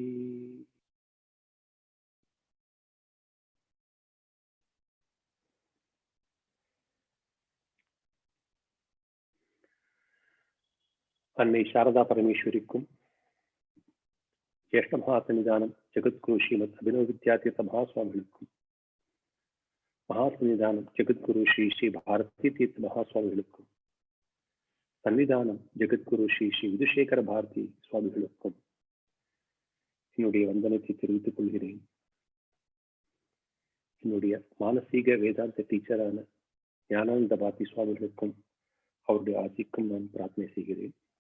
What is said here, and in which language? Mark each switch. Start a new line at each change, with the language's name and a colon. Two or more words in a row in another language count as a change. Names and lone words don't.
Tamil: அன்னை சாரதா பரமேஸ்வரிக்கும் ஜ்யேஷ்ட மகாசன்னிதானம் ஜகத்குரு ஸ்ரீமத் अभिनव विद्यातीर्थ महास्वामिகளுக்கும் महासन्निधानं जगद्गुरु श्री श्री भारती तीर्थ महास्वामिகளுக்கும் சன்னிதானம் ஜெகத்குரு ஸ்ரீ ஸ்ரீ விதுஷேகர பாரதி சுவாமிகளுக்கும் என்னுடைய வந்தனத்தை தெரிவித்துக் கொள்கிறேன். என்னுடைய மானசீக வேதாந்த டீச்சரான ஞானானந்த பாரதி சுவாமிகளுக்கும் அவருடைய ஆசிக்கும் நான் பிரார்த்தனை செய்கிறேன்.